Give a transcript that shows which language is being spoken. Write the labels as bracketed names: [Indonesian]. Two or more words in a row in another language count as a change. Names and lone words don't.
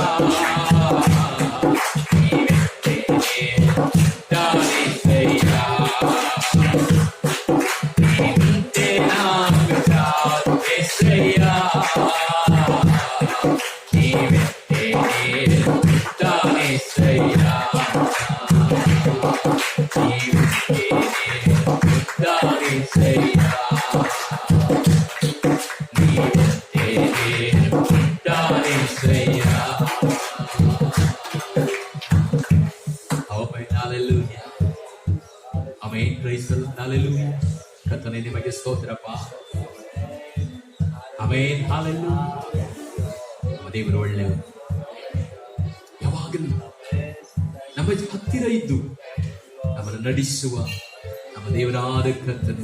[Telugu] నీ వెంటే ఉంటాను యేసయ్యా, నీ ఉంటే నాకు చాలు యేసయ్యా, నీ వెంటే ఉంటాను యేసయ్యా, నీ వెంటే ఉంటాను యేసయ్యా, నీ వెంటే ఉంటాను యేసయ్యా. [Kannada] ಆಮೆನ್, ಹಲ್ಲೆಲೂಯಾ, ಆಮೆನ್, [English] praise the Lord, [Kannada] ಹಲ್ಲೆಲೂಯಾ. ಕರ್ತನೇ ನಿಮಗೆ ಸ್ತೋತ್ರಪ್ಪ, ಆಮೆನ್, ಹಲ್ಲೆಲೂಯಾ. ನಮ್ಮ ದೇವರು ಒಳ್ಳೆಯವರು, ಯಾವಾಗಲೂ ನಮ್ಮ ಹತ್ತಿರ ಇದ್ದು ನಮ್ಮನ್ನು ನಡೆಸುವ ನಮ್ಮ ದೇವರಾದ ಕರ್ತನು.